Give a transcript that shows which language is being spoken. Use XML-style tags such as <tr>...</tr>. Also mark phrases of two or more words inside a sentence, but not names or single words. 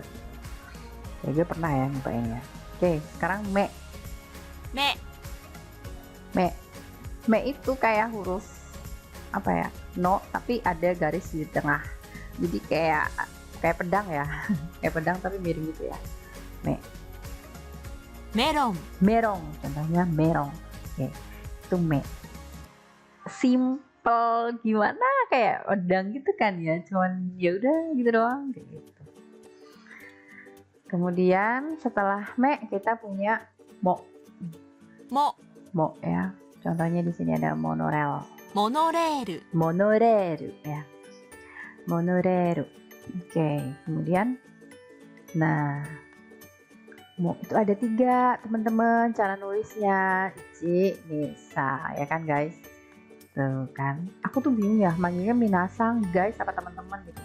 <id>Ya gue pernah ya nyobain ya. Oke, sekarang me.</id> <ja>め、</ja> <id>Me itu kayak huruf apa ya? No, tapi ada garis di tengah. Jadi kayak pedang ya. Kayak pedang tapi miring gitu ya. Me.</id> <ja>メロン、</ja> <id>Merong, contohnya merong. Oke, itu me. Simple gimana, kayak pedang gitu kan ya. Cuman ya udah gitu doang kayak gitu. Kemudian setelah me kita punya mo.</id> <ja>も、</ja> <id>Mo ya. Contohnya di sini ada monorail.</id> <ja>モノレール、</ja> <id>Monorail ya. Monorail. Oke, kemudian nah, mo itu ada 3 teman-teman cara nulisnya. Ichi, Nisa, ya kan guys? Tuh kan. Aku tuh bingung ya, manggilnya minasang guys apa teman-teman gitu.</id>